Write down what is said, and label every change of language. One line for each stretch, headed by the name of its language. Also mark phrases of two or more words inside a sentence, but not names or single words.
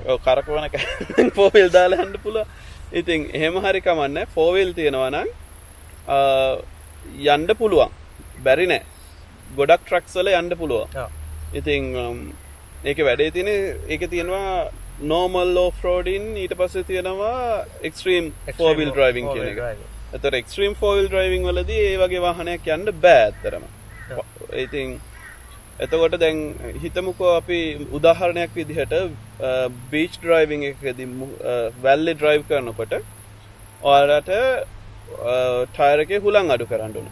Sinhala: ඔව් කරකවන 4-wheel දාලා යන්න පුළුවන්. ඉතින් එහෙම හරි කමන්නේ 4-wheel තියෙනවා නම් යන්න පුළුවන්. බැරි නෑ. ගොඩක් ට්‍රක්ස් වල යන්න පුළුවන්. ඉතින් ඒක වැඩේ තියෙන ඒක තියෙනවා
English: normal off roading
Sinhala: ඊට පස්සේ තියෙනවා
English: extreme four wheel driving
Sinhala: කියන එක. එතකොට
English: extreme four wheel driving
Sinhala: වලදී ඒ වගේ වාහනයක් යන්න බෑ ඇත්තටම. ඉතින් එතකොට දැන් හිතමුකෝ අපි උදාහරණයක් විදිහට
English: beach driving
Sinhala: එකකදී වැල්ලේ drive කරනකොට ඔයාලට ටයර් එකේ හුලං අඩු කරන්න ඕනේ.